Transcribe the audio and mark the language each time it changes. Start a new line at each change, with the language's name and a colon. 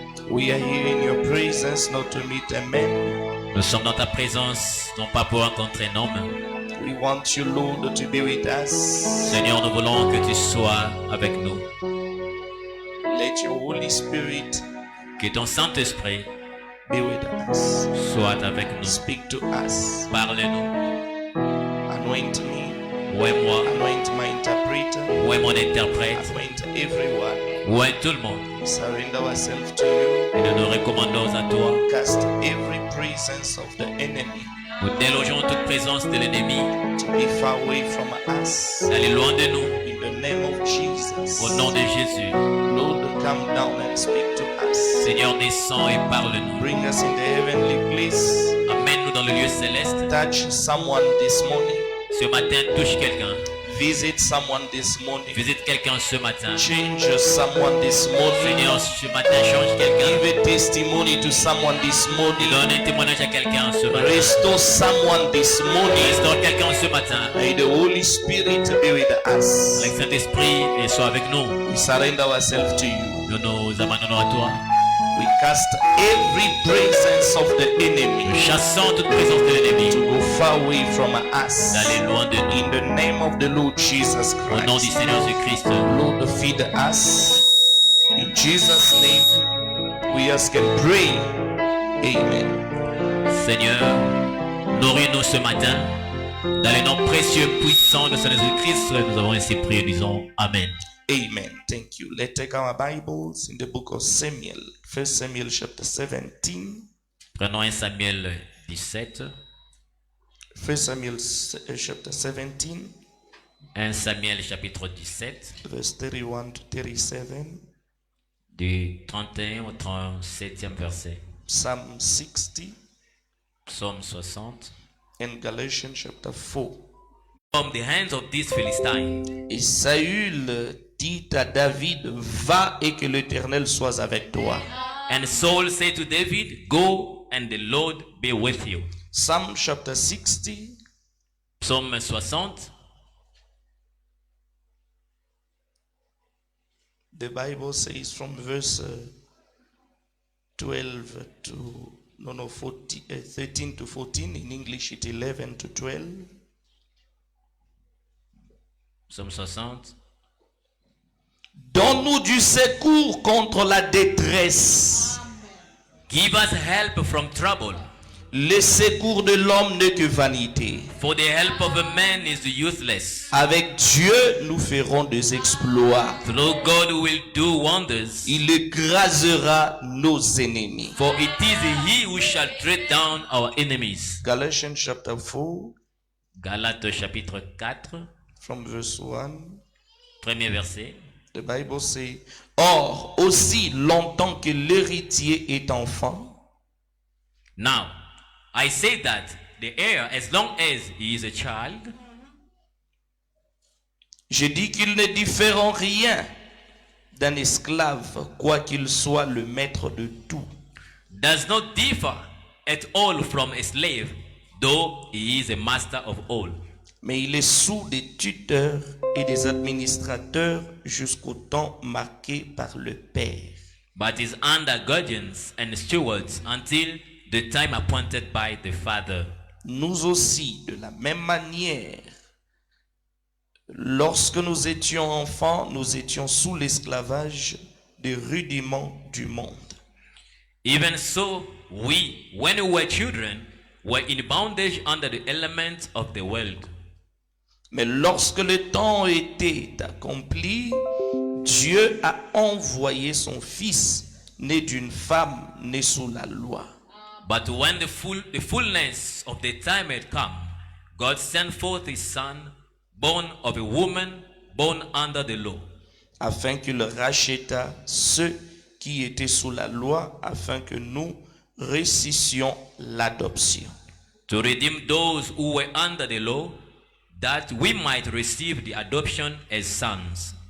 English: We are here in your presence not to meet a man.
French: Nous sommes dans ta présence, non pas pour rencontrer un homme.
English: We want you, Lord, to be with us.
French: Seigneur, nous voulons que tu sois avec nous.
English: Let your Holy Spirit
French: Que ton Saint-Esprit
English: be with us.
French: soit avec nous.
English: Speak to us.
French: Parle-nous.
English: Anoint me.
French: Ouais, moi.
English: Anoint my interpreter.
French: Ouais, mon interprète.
English: Anoint everyone.
French: Ouais, tout le monde.
English: We surrender ourselves to you.
French: Et nous nous recommandons à toi.
English: Cast every presence of the enemy
French: Nous délogeons toute présence de l'ennemi.
English: to be far away from us.
French: Elle est loin de nous.
English: In the name of Jesus.
French: Au nom de Jésus.
English: Lord, come down and speak to us.
French: Seigneur, descends et parle-nous.
English: Bring us in the heavenly place.
French: Amène-nous dans le lieu céleste.
English: Touch someone this morning.
French: Ce matin, touche quelqu'un.
English: Visit someone this morning.
French: Visite quelqu'un ce matin.
English: Change someone this morning.
French: Seigneur, ce matin, change quelqu'un.
English: Give a testimony to someone this morning.
French: Donne un témoignage à quelqu'un ce matin.
English: Restore someone this morning.
French: Restaure quelqu'un ce matin.
English: May the Holy Spirit be with us.
French: Le Saint-Esprit soit avec nous.
English: We surrender ourselves to you.
French: Nous nous abandonnons à toi.
English: We cast every presence of the enemy
French: Nous chassons toute présence de l'ennemi.
English: to go far away from us.
French: D'aller loin de nous.
English: In the name of the Lord Jesus
French: Au nom du
English: Christ.
French: Seigneur Jésus-Christ.
English: Lord, feed us. In Jesus' name, we ask and pray. Amen.
French: Seigneur, nourris-nous ce matin. Dans le nom précieux, puissant de Seigneur Jésus-Christ, nous avons ainsi prié, disons Amen.
English: Amen. Thank you. Let's take our Bibles in the book of Samuel. 1 Samuel chapter 17.
French: Prenons 1 Samuel 17.
English: 1 Samuel chapter 17,
French: 1 Samuel chapitre 17,
English: verse 31 to 37.
French: du 31 au 37e verset.
English: Psalm 60
French: Psaume 60.
English: and Galatians chapter 4. From the hands of this Philistine,
French: Et Saül dit à David, va et que l'Éternel soit avec toi.
English: and Saul said to David, go and the Lord be with you. Psalm chapter 60,
French: Psaume 60.
English: the Bible says from verse 12 to, 13 to 14. In English it's 11 to 12.
French: Psaume 60. Donne-nous du secours contre la détresse.
English: Give us help from trouble,
French: Le secours de l'homme n'est que vanité.
English: for the help of a man is useless.
French: Avec Dieu, nous ferons des exploits.
English: Through God will do wonders,
French: Il écrasera nos ennemis.
English: for it is he who shall tread down our enemies. Galatians chapter 4,
French: Galates chapitre 4,
English: from verse 1.
French: premier verset.
English: The Bible says,
French: or, aussi longtemps que l'héritier est enfant,
English: Now, I say that the heir, as long as he is a child,
French: je dis qu'il ne diffère en rien d'un esclave, quoiqu'il soit le maître de tout.
English: does not differ at all from a slave, though he is a master of all.
French: Mais il est sous des tuteurs et des administrateurs jusqu'au temps marqué par le Père.
English: But is under guardians and stewards until the time appointed by the Father.
French: Nous aussi, de la même manière, lorsque nous étions enfants, nous étions sous l'esclavage des rudiments du monde.
English: Even so, we, when we were children, were in bondage under the elements of the world.
French: Mais lorsque le temps était accompli, Dieu a envoyé son Fils, né d'une femme, né sous la loi.
English: But when the fullness of the time had come, God sent forth his Son, born of a woman, born under the law,
French: Afin qu'il rachètât ceux qui étaient sous la loi, afin que nous récessions l'adoption.
English: to redeem those who were under the law, that we might receive the adoption as sons.